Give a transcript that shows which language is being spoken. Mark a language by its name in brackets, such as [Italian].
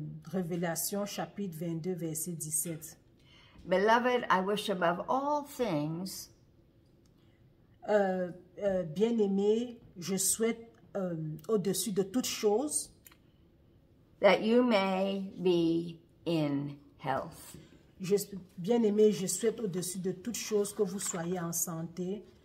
[French] Révélation chapitre 22 verset 17. [English] Beloved, I wish above all things [French] Bien-aimé, je souhaite au-dessus de toutes choses [English] that you may be in health. [French] Bien-aimé, je souhaite au-dessus de toutes choses que vous soyez en santé.